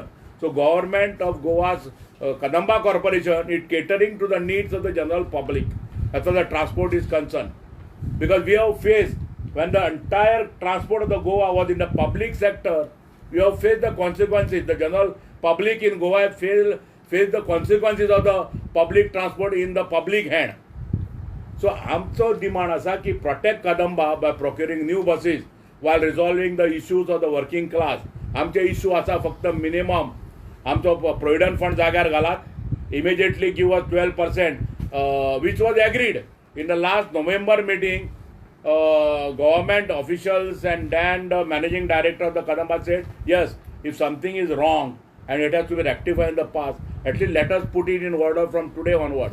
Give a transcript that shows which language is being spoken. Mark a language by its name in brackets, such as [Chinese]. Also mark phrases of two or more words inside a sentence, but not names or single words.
[English] So government of Goa's Kadamba Corporation is catering to the needs of the general public as far as the transport is concerned. Because we have faced, when the entire transport of the Goa was in the public sector, we have faced the consequences. The general public in Goa have faced the consequences of the public transport in the public hand. So [Konkani] आमचो demand असा की [English] protect Kadamba by procuring new buses while resolving the issues of the working class. [Konkani] आमचे issue असा फक्त minimum आमचो [English] provident fund [Konkani] जाग्यार घालात, [English] immediately give us 12%, which was agreed in the last November meeting. Government officials and then the managing director of the Kadamba said, yes, if something is wrong and it has to be rectified in the past, at least let us put it in order from today onward.